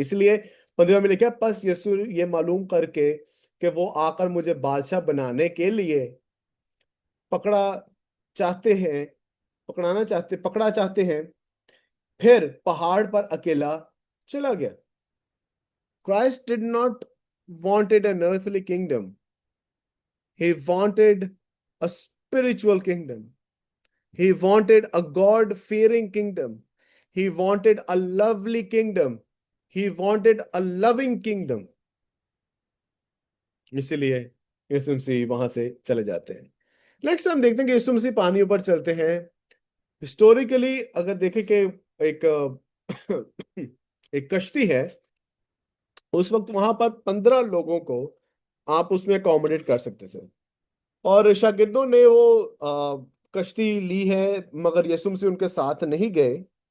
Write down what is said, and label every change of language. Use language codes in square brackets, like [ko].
[hi] इसलिए 15 में लिखा, बस यीशु ये मालूम करके कि वो आकर मुझे बादशाह बनाने के लिए पकड़ा चाहते हैं पकड़ा चाहते हैं, फिर पहाड़ पर अकेला चला गया। [en] Christ did not wanted an earthly kingdom. He wanted a spiritual kingdom. He wanted a God-fearing kingdom. He wanted a lovely kingdom. He wanted a loving kingdom. [hi] इसीलिए यीशु मसीह वहां से चले जाते हैं। नेक्स्ट हम देखते हैं कि यीशु मसीह पानी ऊपर चलते हैं। हिस्टोरिकली अगर देखें कि एक एक कश्ती है, उस वक्त वहां पर 15 लोगों को आप उसमें अकोमोडेट कर सकते थे, और शागिर्दों ने वो कश्ती ली है, मगर यीशु मसीह उनके साथ नहीं गए।